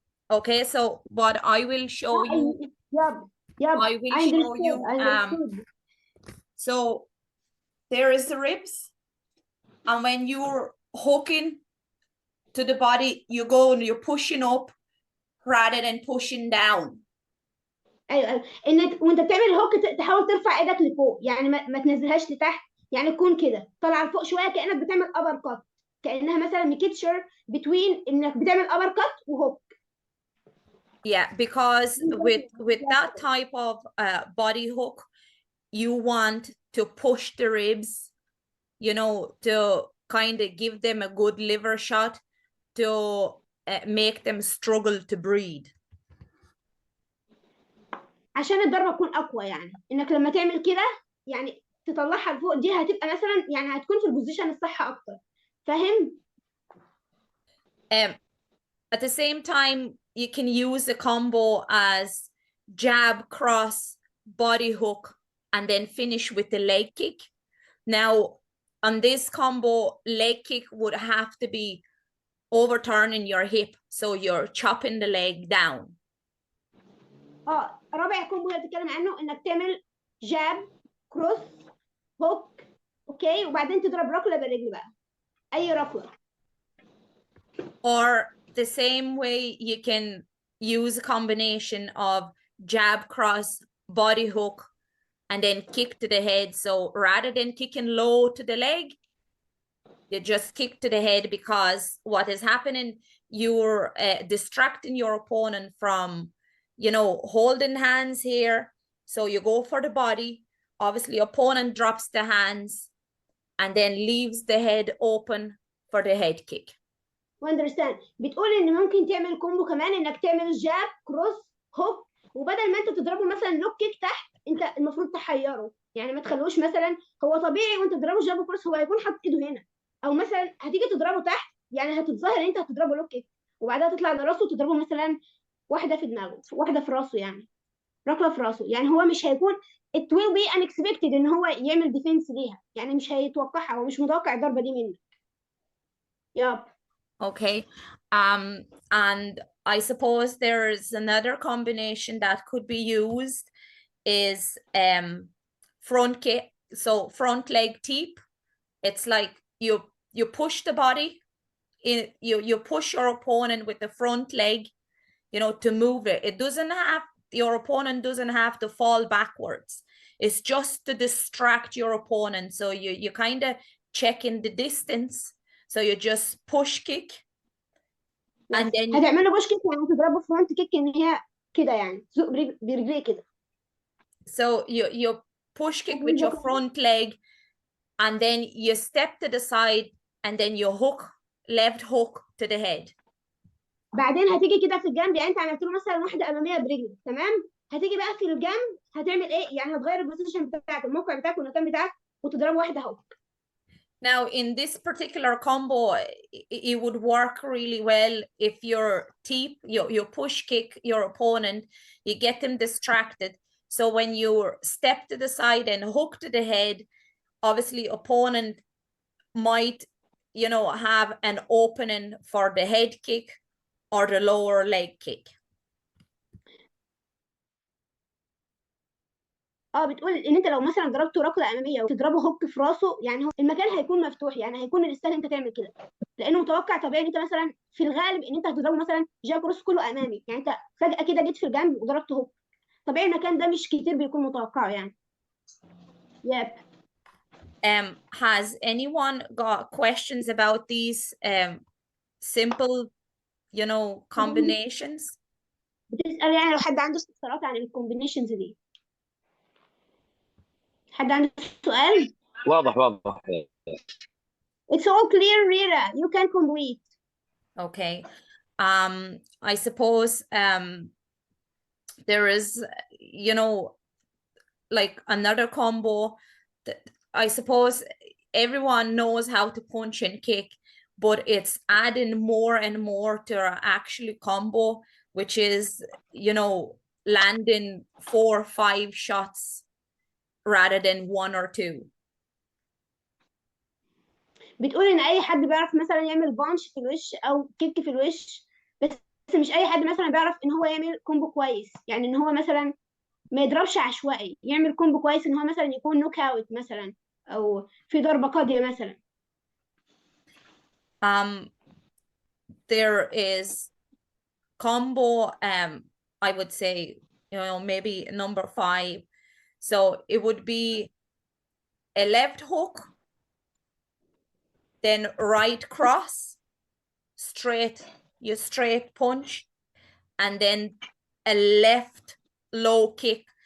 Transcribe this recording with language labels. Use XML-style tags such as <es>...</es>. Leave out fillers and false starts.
<en>Okay, so what I will show you. Yep. I will show you. So there is the ribs, and when you're hooking to the body, you go and you're pushing up rather than pushing down.</en> <ar>ايوه ان وانت بتعمل الهوك تحاول ترفع ايدك لفوق، يعني ما تنزلهاش لتحت، يعني تكون كده طالعه لفوق شويه كانك بتعمل ابر كات، كانها مثلا</ar> <en>mixture between</en> <ar>انك بتعمل ابر كات وهوك.</ar> <en>Yeah, because with that type of body hook, you want to push the ribs, you know, to kind of give them a good liver shot, to make them struggle to breathe.</en> <ar>عشان الضربه تكون اقوى، يعني انك لما تعمل كده يعني تطلعها لفوق، دي هتبقى مثلا يعني هتكون في البوزيشن الصح اكتر، فاهم؟</ar> <en>At the same time, you can use the combo as jab, cross, body hook, and then finish with the leg kick. Now, on this combo, leg kick would have to be overturning your hip, so you're chopping the leg down.</en> <ar>رابع كومبو اللي بتتكلم عنه انك تعمل جاب كروس هوك، اوكي، وبعدين تضرب ركله بالرجل بقى، اي ركله.</ar> <en>Or the same way, you can use a combination of jab, cross, body hook, and then kick to the head. So rather than kicking low to the leg, you just kick to the head, because what is happening, you're distracting your opponent from, you know, holding hands here. So you go for the body. Obviously, opponent drops the hands and then leaves the head open for the head kick. understand.</en> <ar>بتقول ان ممكن تعمل كومبو كمان انك تعمل جاب كروس هوك، وبدل ما انت تضربه مثلا لوك كيك تحت، انت المفروض تحيره، يعني ما تخلوش مثلا هو طبيعي وانت تضربه جاب كروس هو هيكون حاطط ايده هنا، او مثلا هتيجي تضربه تحت، يعني هتتظاهر ان انت هتضربه لوك كيك وبعدها تطلع لراسه وتضربه مثلا واحده في دماغه، واحده في راسه، يعني ركله في راسه، يعني هو مش هيكون</ar> <en>it will be unexpected</en> <ar>ان هو يعمل ديفنس ليها، يعني مش هيتوقعها، هو مش متوقع الضربه دي منك.</ar> <en>Okay. And I suppose there's another combination that could be used is front kick. So front leg teep. It's like you push the body you push your opponent with the front leg, you know, to move it. It doesn't have, your opponent doesn't have to fall backwards. It's just to distract your opponent. So you kind of check in the distance. So you just push kick. And then</en> <ar>هتعمل له بوش كيك يعني تضربه فرونت كيك ان هي كده يعني تزق برجليه كده.</ar> <en>So you push kick with your front leg, and then you step to the side, and then you hook, left hook to the head.</en> <ar>بعدين هتيجي كده في الجنب، يعني انت عملت له مثلا واحده اماميه برجلك، تمام؟ هتيجي بقى في الجنب هتعمل ايه؟ يعني هتغير البوزيشن بتاعك، الموقع بتاعك والمكان بتاعك، وتضرب واحده هوك.</ar> <en>Now, in this particular combo, it would work really well if you push kick your opponent, you get them distracted. So when you step to the side and hook to the head, obviously opponent might, you know, have an opening for the head kick or the lower leg kick.</en> <ar>بتقول ان انت لو مثلا ضربته ركله اماميه وتضربه هوك في راسه، يعني هو المكان هيكون مفتوح، يعني هيكون الستايل انت تعمل كده، لانه متوقع طبيعي ان انت مثلا في الغالب ان انت هتضربه مثلا جاب كروس كله امامي، يعني انت فجاه كده جيت في الجنب وضربته هوك، طبيعي المكان ده مش كتير بيكون متوقعه يعني.</ar> <en>Has anyone got questions about these simple, you know, combinations?</en> <ar>بتسأل يعني لو حد عنده استفسارات عن الكومبينيشنز دي. حد عنده سؤال؟ واضح.</ar> <en>It's all clear, Rita. You can complete. Okay. I suppose there is, you know, like another combo that I suppose everyone knows how to punch and kick, but it's adding more and more to our actual combo, which is, you know, landing 4 or 5 shots rather than 1 or 2.</en> <ar>بتقول ان اي حد بيعرف مثلا يعمل بانش في الوش او كيك في الوش، بس مش اي حد مثلا بيعرف ان هو يعمل كومبو كويس، يعني ان هو مثلا ما يضربش عشوائي، يعمل كومبو كويس ان هو مثلا يكون نوك اوت مثلا او في ضربه قاضيه مثلا.</ar> <en>There is combo, I would say, you know, maybe number 5. So it would be a left hook, then right cross, straight punch, and then a left low kick.</en>